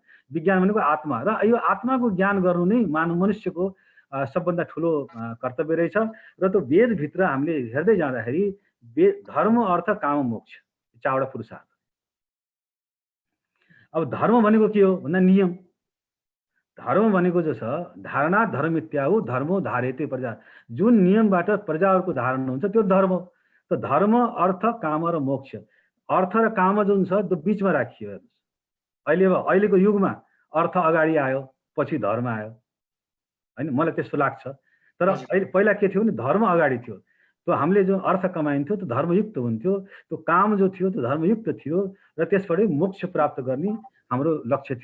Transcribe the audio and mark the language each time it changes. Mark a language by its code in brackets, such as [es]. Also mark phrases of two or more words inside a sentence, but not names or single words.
[ne] विज्ञान भनेको आत्मा र यो आत्माको ज्ञान गर्नु नै मानव मनुष्यको सबभन्दा ठुलो कर्तव्य रहेछ। र त्यो वेदभित्र हामीले हेर्दै जाँदाखेरि धर्म अर्थ काम मोक्ष 4वटा पुरुषार्थ। अब धर्म भनेको के हो भन्दा नियम। धर्म भनेको जो छ धारणा [sa] धर्मित्याहु धर्मो धारेते प्रजा, [ne] जुन नियमबाट प्रजाहरूको धारण हुन्छ त्यो धर्म। त धर्म अर्थ काम र मोक्ष, अर्थ र काम जुन छ त्यो बीचमा राखियो। अहिलेको युगमा अर्थ अगाडि आयो पछि धर्म आयो हैन, मलाई त्यस्तो लाग्छ। तर अहिले पहिला के थियो भने धर्म अगाडि थियो। त्यो हामीले जो अर्थ कमाइन्थ्यो त्यो धर्मयुक्त हुन्थ्यो, त्यो काम जो थियो त्यो धर्मयुक्त थियो र त्यसबाट मोक्ष प्राप्त गर्ने हाम्रो लक्ष्य थियो।